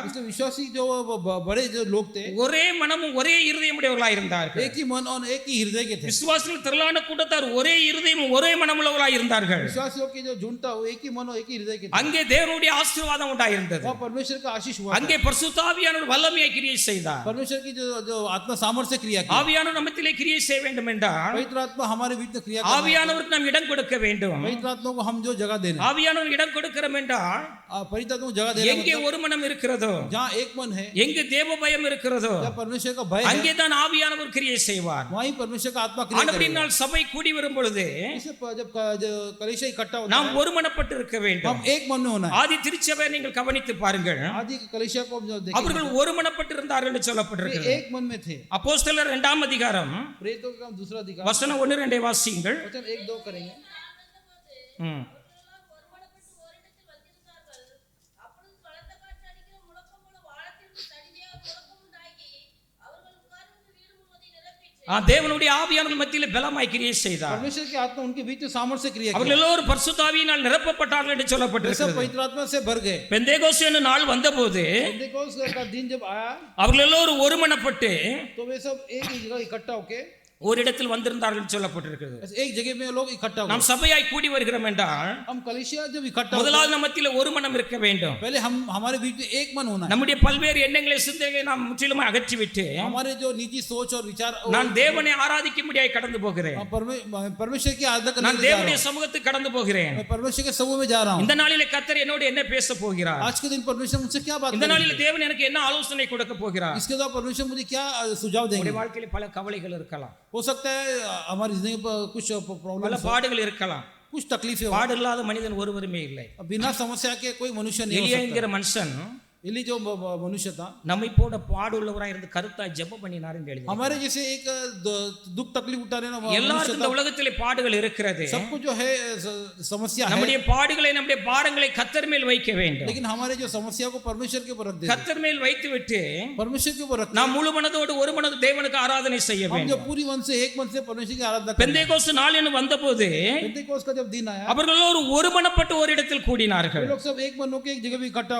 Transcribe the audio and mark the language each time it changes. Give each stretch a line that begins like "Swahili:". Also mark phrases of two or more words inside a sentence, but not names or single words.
Hindi: इसलिए विश्वासी जो बड़े जो लोग थे,
Tamil: ஒரே மனமும் ஒரே இருதயமுடையவர்களாக இருந்தார்கள்.
Hindi: एक ही मन और एक ही हृदय के थे।
Tamil: விசுவாசிகள் திரளான கூட்டத்தார் ஒரே இருதயமும் ஒரே மனமுள்ளவர்களாக இருந்தார்கள்.
Hindi: विश्वासियों की जो झुंड था वो एक ही मन और एक ही हृदय के थे।
Tamil: அங்கே தேவனுடைய ஆசீர்வாதம் உண்டாயிருந்தது.
Hindi: वहाँ परमेश्वर का आशीष हुआ।
Tamil: அங்கே பரிசுத்த ஆவியானவர் வல்லமையை கிரியை செய்தார்.
Hindi: परमेश्वर की जो आत्मा सामर्थ्य क्रिया की।
Tamil: ஆவியானவர் நம்மத்திலே கிரியை செய்ய வேண்டும் என்றால்
Hindi: पवित्र आत्मा हमारे बीच में क्रिया
Tamil: ஆவியானவருக்கு நாம் இடம் கொடுக்க வேண்டும்.
Hindi: पवित्र आत्मा को हम जो जगह देना,
Tamil: ஆவியானவர் இடம் கொடுக்கிறோம் என்றால்
Hindi: पवित्र आत्मा को जगह देना,
Tamil: எங்கே ஒரு மனம் இருக்கிறதோ,
Hindi: जहाँ एक मन है,
Tamil: எங்கு தேவ பயம் இருக்கிறதோ,
Hindi: जहाँ परमेश्वर का भय है,
Tamil: அங்கே தான் ஆவியானவர் கிரியை செய்வார்.
Hindi: वहीं परमेश्वर का आत्मा क्रिया करेगा।
Tamil: ஆனபடியால் சபை கூடி வரும் பொழுது
Hindi: इससे जब कलीसिया इकट्ठा होता
Tamil: நாம்
Hindi: है,
Tamil: ஒருமனப்பட்டு இருக்க வேண்டும்.
Hindi: हम एक मन में होना है।
Tamil: ஆதி திருச்சபை நீங்கள் கவனித்து பாருங்கள்,
Hindi: आदि कलीसिया को हम जो देखें,
Tamil: அவர்கள் ஒருமனப்பட்டு இருந்தார்கள் என்று
Hindi: वे
Tamil: சொல்லப்பட்டிருக்கிறது.
Hindi: एक मन में थे।
Tamil: அப்போஸ்தலர் 2 அதிகாரம்
Hindi: प्रेरितों का काम 2 अधिकार
Tamil: வசனம் 1-2 வாசியுங்கள்.
Hindi: वचन 1-2 करेंगे। ம்.
Tamil: அவர்களெல்லாம் ஒருமனப்பட்டு ஓரிடத்தில் வந்திருந்தார்கள். அப்பொழுது பலத்த காற்று அடிக்கிற முழக்கம் போல வானத்திலிருந்து தடியாக முழக்கம் உண்டாகி அவர்கள் உட்கார்ந்து வீடு முழுவதையும் நிரப்பிற்று. தேவனுடைய ஆவியானவர் மத்தியிலே பலமாய் கிரியை செய்தார்.
Hindi: परमेश्वर की आत्मा उनके बीच में सामर्थ्य से क्रिया
Tamil: அவர்கள்
Hindi: की।
Tamil: எல்லோரும் பரிசுத்த ஆவியினால் நிரப்பப்பட்டார்கள் என்று
Hindi: वे सब
Tamil: சொல்லப்பட்டிருக்கிறது.
Hindi: पवित्र आत्मा से भर गए।
Tamil: பெந்தேகோஸ்து என்னும் நாள் வந்தபோது
Hindi: पेंटेकोस्त का दिन जब आया
Tamil: அவர்கள் எல்லோரும் ஒருமனப்பட்டு
Hindi: तो वे सब एक ही जगह इकट्ठा होके
Tamil: ஒரு இடத்தில் வந்திருந்தார்கள் என்று சொல்லப்பட்டிருக்கிறது.
Hindi: एक जगह में लोग इकट्ठा हुए।
Tamil: நாம் சபையாய் கூடி வருகிறோம் என்றால்
Hindi: हम कलीसिया जब इकट्ठा होते
Tamil: முதலாவது நம்ம மத்தியிலே ஒரு மனம் இருக்க வேண்டும்.
Hindi: हैं, पहले हम हमारे बीच में एक मन होना है।
Tamil: நம்முடைய பல்வேறு எண்ணங்களை சிந்தனைகளை நாம் முற்றிலுமாக அகற்றிவிட்டு
Hindi: हमारे जो निजी सोच और विचार,
Tamil: நான் தேவனை ஆராதிக்கும்படியாய் கடந்து போகிறேன்.
Hindi: परमेश्वर की आराधना करने
Tamil: நான்
Hindi: के लिए जा
Tamil: தேவனுடைய
Hindi: रहा हूं।
Tamil: சமூகத்துக்கு கடந்து போகிறேன்.
Hindi: मैं परमेश्वर के समूह में जा रहा हूँ।
Tamil: இந்த நாளிலே கர்த்தர் என்னோடு என்ன பேச போகிறார்?
Hindi: आज के दिन परमेश्वर मुझसे क्या बात
Tamil: இந்த
Hindi: करेंगे?
Tamil: நாளிலே தேவன் எனக்கு என்ன ஆலோசனை கொடுக்க போகிறார்?
Hindi: इसके द्वारा परमेश्वर मुझे क्या सुझाव देंगे?
Tamil: உங்களுடைய வாழ்க்கையில பல கவலைகள் இருக்கலாம்,
Hindi: हो सकता है हमारी जिंदगी पर कुछ
Tamil: பல
Hindi: प्रॉब्लम,
Tamil: பாடுகள் இருக்கலாம்.
Hindi: कुछ तकलीफें हो।
Tamil: பாடு இல்லாத மனிதன் ஒருவருமே இல்லை.
Hindi: बिना समस्या के कोई मनुष्य नहीं हो
Tamil: எலியா
Hindi: सकता।
Tamil: என்கிற மனுஷன்
Hindi: एली जो मनुष्य था,
Tamil: நம்மை போட பாடுள்ளவராய் இருந்து கருத்தாய் ஜெபம் பண்ணினார் என்று எழுதி.
Hindi: हमारे जैसे एक दुख तकलीफ उठाने वाला मनुष्य
Tamil: எல்லாருக்கும் இந்த
Hindi: था।
Tamil: உலகத்திலே பாடுகள் இருக்கிறது.
Hindi: सबको जो है समस्या है,
Tamil: நம்முடைய பாடுகளை நம்முடைய பாரங்களை கர்த்தர் மேல் வைக்க வேண்டும்.
Hindi: लेकिन हमारे जो समस्या को परमेश्वर के ऊपर रख दे,
Tamil: கர்த்தர் மேல் வைத்து விட்டு
Hindi: परमेश्वर के ऊपर रख।
Tamil: நாம் முழு மனதோடு ஒரு மனது தேவனுக்கு ஆராதனை செய்ய
Hindi: हम जो
Tamil: வேண்டும்.
Hindi: पूरी मन से एक मन से परमेश्वर की आराधना करें।
Tamil: பெந்தேகோஸ்து நாள் என்று வந்தபோது
Hindi: पेंटेकोस्त का जब दिन आया,
Tamil: அவர்கள் ஒரு மனப்பட்டு ஒரு இடத்தில்
Hindi: वे
Tamil: கூடினார்கள்.
Hindi: लोग सब एक मन होकर एक जगह पे इकट्ठा हो गए।